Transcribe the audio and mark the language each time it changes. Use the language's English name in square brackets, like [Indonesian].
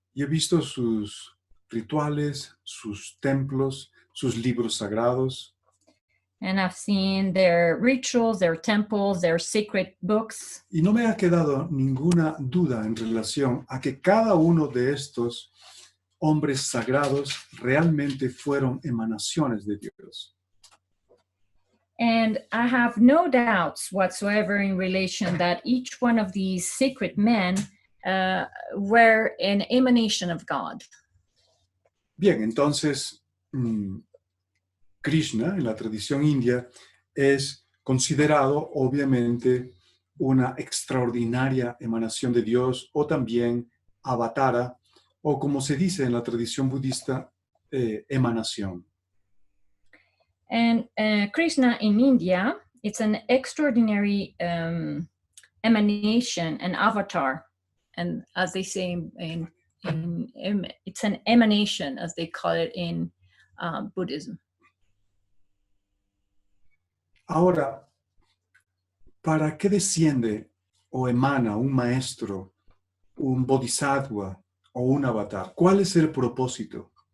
[Spanish] Y he visto sus rituales, sus templos, sus libros sagrados. [English] And I've seen their rituals, their temples, their sacred books. [Spanish] Y no me ha quedado ninguna duda en relación a que cada uno de estos hombres sagrados realmente fueron emanaciones de Dios. [English] And I have no doubts whatsoever in relation that each one of these sacred men were an emanation of God. [Spanish] Bien, entonces, Krishna, en la tradición india, es considerado, obviamente, una extraordinaria emanación de Dios, o también avatara, o como se dice en la tradición budista, emanación. [English] And Krishna in India, it's an extraordinary emanation, an avatar, and as they say it's an emanation, as they call it in Buddhism. [Spanish] Ahora, ¿para qué desciende o emana un maestro, un bodhisattva o un avatar? ¿Cuál es el propósito?